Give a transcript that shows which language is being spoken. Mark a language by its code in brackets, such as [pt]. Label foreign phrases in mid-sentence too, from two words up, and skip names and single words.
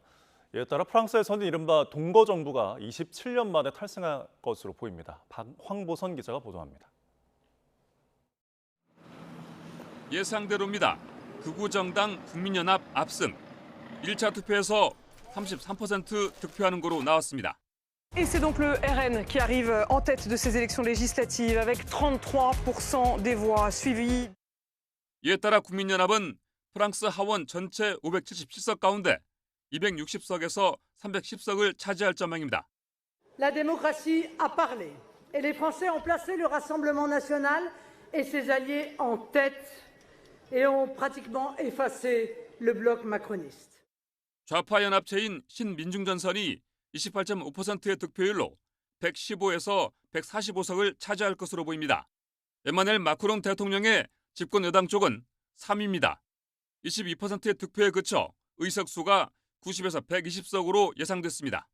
[ko] 이에 따라 프랑스에서는 이른바 동거 정부가 27년 만에 탈승할 것으로 보입니다. 황보선 기자가 보도합니다. 예상대로입니다. 극우 정당 국민연합 압승. 1차 투표에서 33% 득표하는 거로 나왔습니다. [fr] Et c'est donc le RN qui arrive en tête de ces élections législatives avec 33% des voix suivies. [ko] 이에 따라 국민연합은 프랑스 하원 전체 577석 가운데 260석에서 310석을 차지할 전망입니다. [fr] La démocratie a parlé et les Français ont placé le Rassemblement national et ses alliés en tête et ont pratiquement effacé le bloc macroniste. [ko] 좌파 연합체인 신민중전선이 28.5%의 득표율로 115에서 145석을 차지할 것으로 보입니다. 에마넬 마크롱 대통령의 집권 여당 쪽은 3위입니다. 22%의 득표에 그쳐 의석수가 90에서 120석으로 예상됐습니다.